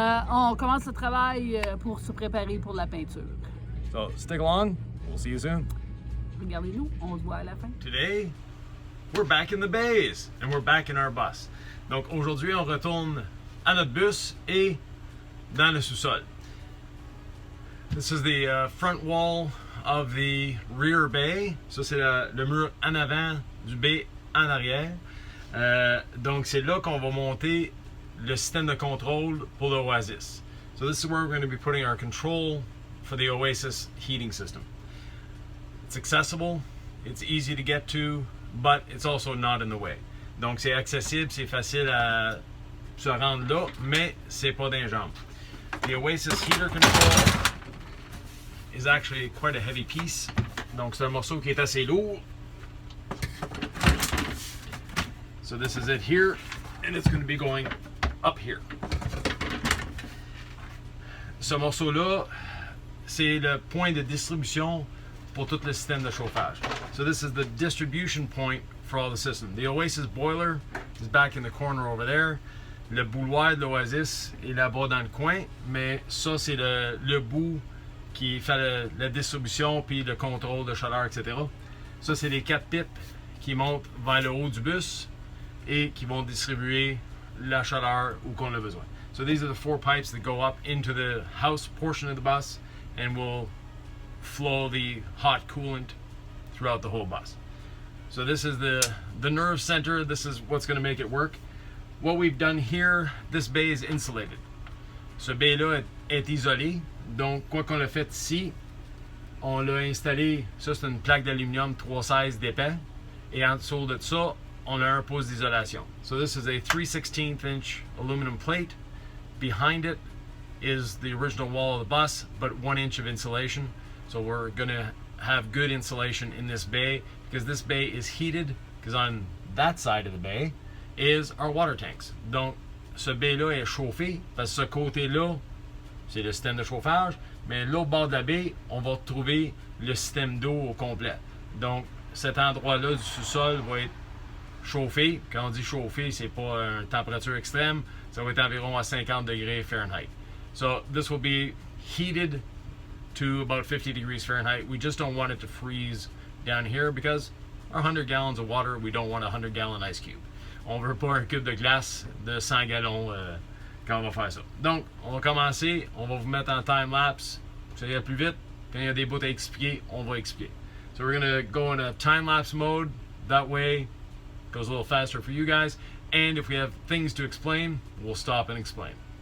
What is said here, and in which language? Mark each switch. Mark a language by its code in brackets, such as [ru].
[fr] On commence le travail pour se préparer pour la peinture. [en] So stick along. We'll see you soon. [fr] Regardez-nous, on se voit à la fin. [en] Today, we're back in the bays and we're back in our bus. [fr] Donc aujourd'hui, on retourne à notre bus et dans le sous-sol. [en] This is the front wall of the rear bay. [fr] Ça, c'est le mur en avant du bay en arrière. Donc, c'est là qu'on va monter le système de contrôle pour le Oasis. [en] So this is where we're going to be putting our control for the Oasis heating system. It's accessible, it's easy to get to, but it's also not in the way. [fr] Donc, c'est accessible, c'est facile à se rendre là, mais c'est pas dans les jambes. [en] The Oasis heater control is actually quite a heavy piece. [fr] Donc, c'est un morceau qui est assez lourd. [en] So this is it here, and it's going to be going up here. [fr] Ce morceau-là, c'est le point de distribution pour tout le système de chauffage. [en] So this is the distribution point for all the system. The Oasis boiler is back in the corner over there. [fr] Le bouilloire de l'Oasis est là-bas dans le coin, mais ça, c'est le bout qui fait la distribution puis le contrôle de chaleur, etc. Ça, c'est les 4 pipes qui montent vers le haut du bus et qui vont distribuer la chaleur où qu'on a besoin. [en] So these are the 4 pipes that go up into the house portion of the bus and will flow the hot coolant throughout the whole bus. So this is the nerve center. This is what's going to make it work. What we've done here, this bay is insulated. [fr] Ce bay-là est isolé. Donc, quoi qu'on a fait ici, on l'a installé, ça c'est une plaque d'aluminium 316 d'épais. Et en dessous de ça, on a un pouce d'isolation. [en] So this is a 3/16 inch aluminum plate. Behind it is the original wall of the bus, but 1 inch of insulation. So we're going to have good insulation in this bay because this bay is heated, because on that side of the bay is our water tanks. [fr] Donc, ce bay-là est chauffé parce que ce côté-là, c'est le système de chauffage, mais l'autre bord de la baie, on va trouver le système d'eau au complet. Donc, cet endroit-là du sous-sol va être chauffé. Quand on dit chauffé, c'est pas une température extrême, ça va être environ à 50 degrés Fahrenheit. [en] So, this will be heated to about 50 degrees Fahrenheit. We just don't want it to freeze down here because our 100 gallons of water, we don't want a 100-gallon ice cube. [fr] On veut pas un cube de glace de 100 gallons quand on va faire ça. Donc, on va commencer. On va vous mettre en time-lapse. Ça ira plus vite. Quand il y a des bouts à expliquer, on va expliquer. [en] So we're going to go in a time-lapse mode. That way, it goes a little faster for you guys. And if we have things to explain, we'll stop and explain.